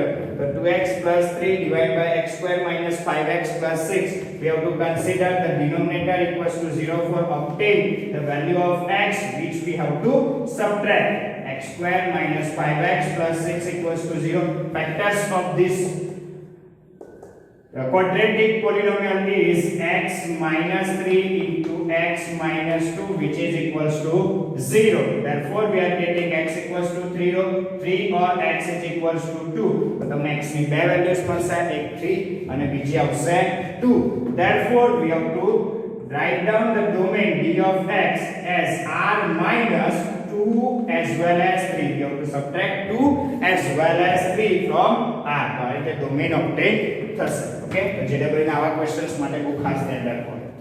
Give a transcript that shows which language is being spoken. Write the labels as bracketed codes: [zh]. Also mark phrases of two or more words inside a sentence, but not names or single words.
[en] તો 2x plus 3 divided by x square minus 5x plus 6. We have to consider the denominator equals to 0 for obtain the value of x which we have to subtract. X square minus 5x plus 6 equals to 0. Factors of this quadratic polynomial is x minus 3 into x minus 2 which is equals to 0. Therefore we are getting x equals to 3 or x is equals to 2. [gu] તો તમને x ની બે વેલ્યુઝ મળશે, એક 3 અને બીજી આવશે 2. [en] Therefore we have to write down the domain d of x as r minus 2 as well as 3. We have to subtract 2 as well as 3 from r. [gu] તો આ રીતે [en] domain obtain [gu] થશે. ઓકે, તો JEE ના આવા ક્વેશ્ચન્સ માટે બહુ ખાસ ધ્યાન રાખવાનું.